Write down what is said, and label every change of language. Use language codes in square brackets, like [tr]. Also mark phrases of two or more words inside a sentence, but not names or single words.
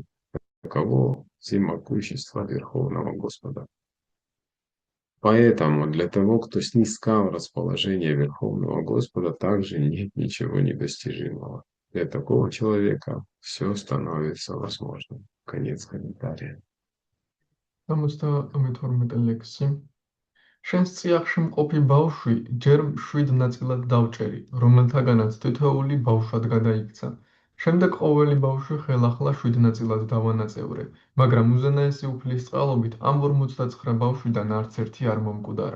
[ru] Таково всемогущество Верховного Господа. Поэтому для того, кто снискал расположение Верховного Господа, также нет ничего недостижимого. Для такого человека все становится возможным. Конец комментария. [ka] 72 ლექსი. შენს წიაღში მყოფი ბავშვი ჯერ 7 ნაწილად დავჭერი, რომელთაგანაც თითოეული ბავშვად გადაიქცა. შემდეგ ყოველი ბავშვი ხელახლა 7 ნაწილად დავანაწევრე, მაგრამ უზენაესი უფლის წყალობით ამ 59 ბავშვიდან არც ერთი არ მომკვდარა.